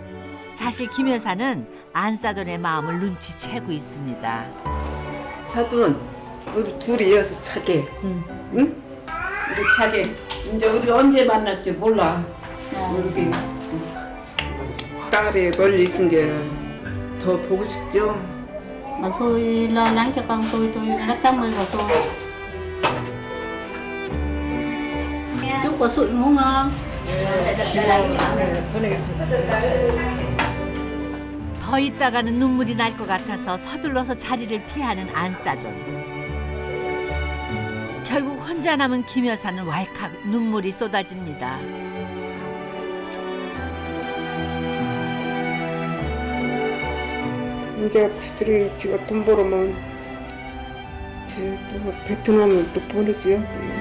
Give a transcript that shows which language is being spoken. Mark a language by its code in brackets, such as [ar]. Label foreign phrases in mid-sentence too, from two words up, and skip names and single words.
[ko] 사실 김 여사는 안싸돈의 마음을 눈치채고 있습니다. 사돈, 우리 둘이 이어서 차게. 응? 우리 차게. 이제 우리 언제 만날지 몰라. 우리 딸이 멀리 있은 게 더 보고 싶죠? [vi] Bà xui lo lắng cho con tôi rất cảm ơn bà xui. Chúc bà xui ngủ ngon. [ko] 더 있다가는 눈물이 날 것 같아서 서둘러서 자리를 피하는 안싸돈. 결국 혼자 남은 김 여사는 왈칵 눈물이 쏟아집니다. 이제 그들이 지가 돈 벌으면 또 베트남을 또 보내줘야지.